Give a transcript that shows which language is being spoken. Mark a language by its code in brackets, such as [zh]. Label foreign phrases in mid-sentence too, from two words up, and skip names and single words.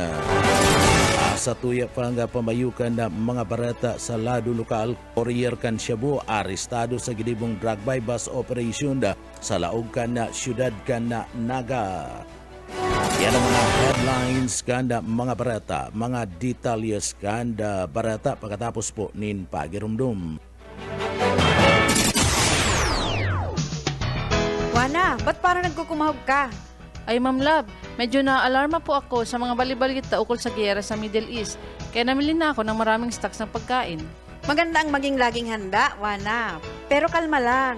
[bik] Sa tuya pa nga pamayukan na mga barata sa lado lokal, Courier kan Shabu, arestado sa gidibong [en] drug by bus operation [bik] sa laog kan na syudad kan na Naga. Yan ang mga headlines kan na mga barata, mga details kan na barata pagkatapos po nin pagirumdum. [tl] Wana, ba't parang nagkukumahog ka? Ay Ma'am Love, medyo na-alarma po ako sa mga balibalita ukol sa giyera sa Middle East. Kaya namili na ako ng maraming stocks ng pagkain. Maganda ang maging laging handa, Wana. Pero kalma lang.